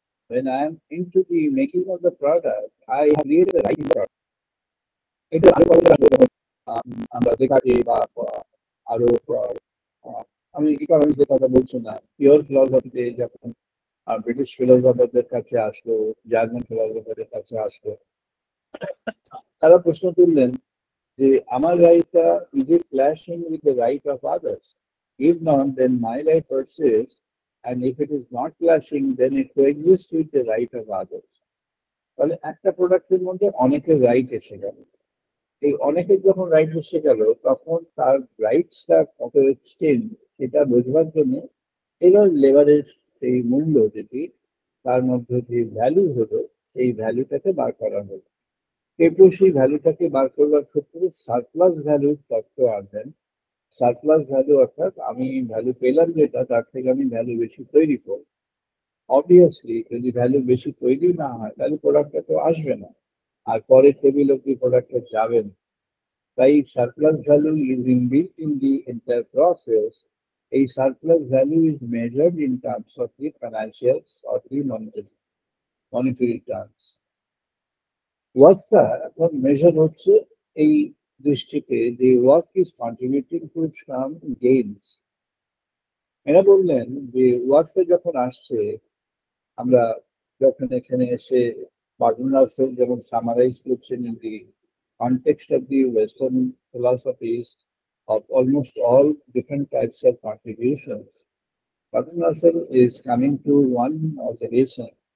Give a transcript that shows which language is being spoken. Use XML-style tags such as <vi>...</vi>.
<en>When I am into the making of the product, I have created a right in the product.</en> <bn>এটা আরো বড় করে যখন, আমরা দেখাতে বা আরো আমি ইকোনমিক্স কথা বলছি না, পিওর ফিলসফিতে যখন ব্রিটিশ ফিলসফারদের কাছে আসলো, জার্মান ফিলসফারদের কাছে আসলো, তারা প্রশ্ন তুললেন যে আমার রাইটটা</bn> <en>Is it clashing with the right of others? If not, then my right persist, and if it is not clashing, then it coexists with the right of others.</en> <bn>তাহলে একটা প্রোডাক্টের মধ্যে অনেকের রাইট এসে গেল। এই অনেকের যখন রাইট এসে গেল, তখন তার রাইটসটা কত এক্সটেন্ড সেটা বোঝবার জন্য এবার লেবারের সেই মূল্য যেটি, তার মধ্যে যে ভ্যালু হলো, সেই ভ্যালুটাকে বার করা হলো। কেউ সেই ভ্যালুটাকে বার করবার ক্ষেত্রে সারপ্লাস ভ্যালুর তত্ত্ব আনবেন। সারপ্লাস ভ্যালু অর্থাৎ আমি ভ্যালু পেলাম যেটা, তার থেকে আমি ভ্যালু বেশি তৈরি করব। অবভিয়াসলি যদি ভ্যালু বেশি তৈরি না হয়, তাহলে প্রোডাক্টটা তো আসবে না, আর পরে টেবিল অব্দি প্রোডাক্টটা যাবে না।</bn> <en>তাই surplus value is inbuilt in the entire process. A surplus value is measured in terms of the financials or the monetary terms.</en> <bn>ওয়ার্কটা এখন মেজার হচ্ছে এই দৃষ্টিতে যে</bn> <en>Work is contributing to some gains.</en> <bn>এরা বললেন যে ওয়ার্কটা যখন আসছে, আমরা যখন এখানে এসে বার্টন যেমন সামারাইজ করছেন</bn> <en>in the context of the Western philosophies of almost all different types of contributions, Barton Russell is coming to one observation</en>